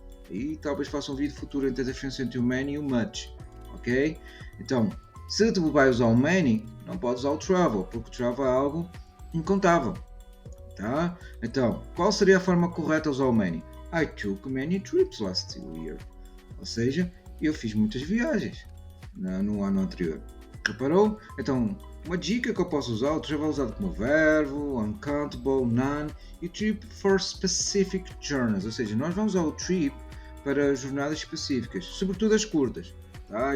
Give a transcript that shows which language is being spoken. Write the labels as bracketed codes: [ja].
[pt] E talvez faça um vídeo futuro entre a diferença entre o many e o much. Ok? Então, se tu vai usar o many, não pode usar o travel, porque travel é algo incontável. Tá? Então, qual seria a forma correta de usar o many? [en] I took many trips last year. [pt] Ou seja, eu fiz muitas viagens no ano anterior. Reparou? Então, uma dica que eu posso usar, o travel é usado como verbo, uncountable, none, e trip for specific journeys, ou seja, nós vamos usar o trip para jornadas específicas, sobretudo as curtas. Tá?